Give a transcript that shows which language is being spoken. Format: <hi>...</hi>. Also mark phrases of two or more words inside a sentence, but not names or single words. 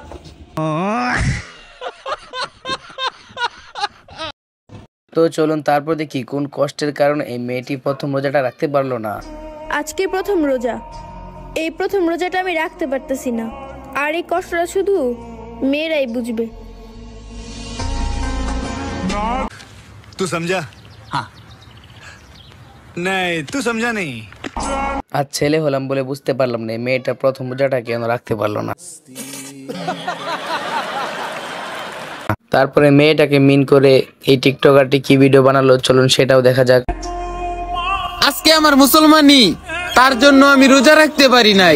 <bn>তো চলুন তারপর দেখি কোন কষ্টের কারণে এই মেয়েটি প্রথম রোজাটা রাখতে পারলো না। আজকে প্রথম রোজা, এই প্রথম রোজাটা আমি রাখতে পারতেছি না, আর এই কষ্টটা শুধু মেয়েরাই বুঝবে।</bn> <hi>तू समझा? हाँ नहीं, तू समझा नहीं।</hi> <bn>আর ছেলে হলাম বলে বুঝতে পারলাম না মেয়েটা প্রথম রোজাটা কেন রাখতে পারলো না। তারপরে মেয়েটাকে মিন করে এই টিকটকারটি কি ভিডিও বানালো চলুন সেটাও দেখা যাক। আজকে আমার মুসলমানি, তার জন্য আমি রোজা রাখতে পারি নাই।</bn>